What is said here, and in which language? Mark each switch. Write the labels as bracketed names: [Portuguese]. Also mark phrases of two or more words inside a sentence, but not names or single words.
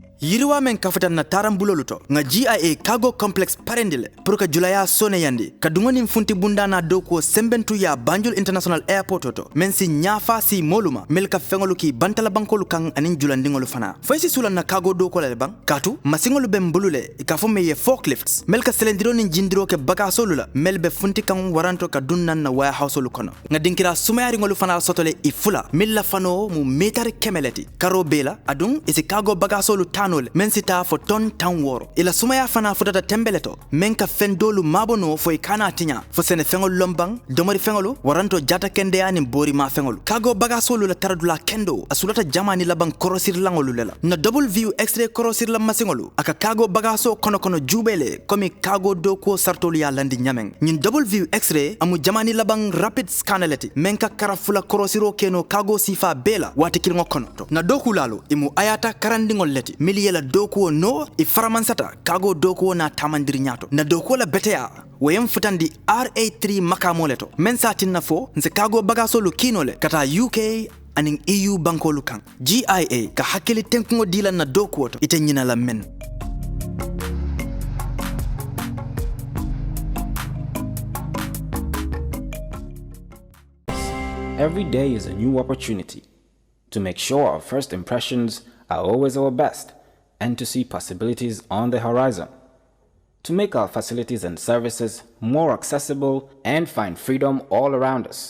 [Mandingo] yiriwa men kafutan na tarambulolu to nga GIA cargo complex parendile pour ka julaya sone yandi kadungoni mfunti bunda na doko sembentu ya Banjul International Airport to men si nyafa si moluma melka fengolu ki bantala bankolu kan anin julandingolu fana foysi sulan na cargo doko le bang katu masingolu bembulule ikafo meye forklifts melka selendiro nin jindiro ke bagasolu la melbe funti kan waranto ka dunnan na warehouse lu kono nga dinkira sumayari ngolu fana sotole ifula milla fano mu metar kemeleti karo bela adun isi cargo bagasolu tanole men sita fo ton tan woro ila sumaya fana futata tembeleto men ka fendolu mabono fo ikana tinya fo sene fengol lombang domari fengolu waranto jata kende ani bori ma fengolu cargo bagasolu la taradula kendo asulata jamani labang korosir langolu lela na [English] double view x-ray [Mandingo] korosir la masingolu aka cargo bagaso kono jubele komi cargo doko sartolu ya landi nyameng nyin [English] double view x-ray [Mandingo] amu jamani labang rapid scanaleti menka karafula korosiro keno cargo sifa bela wati kiringo kono to na doku lalo imu ayata karandingol leti miliela doku no iframansata cargo doku na tamandiri nyato na doku la betea wayem futandi RA3 makamoleto mensa tinnafo nse cargo bagasolu kinole kata UK aning EU bankolu kan GIA ka hakili tenkungo dila na doku woto ite nyina la men. [English] Every day is a new opportunity to make sure our first impressions are always our best and to see possibilities on the horizon, to make our facilities and services more accessible and find freedom all around us.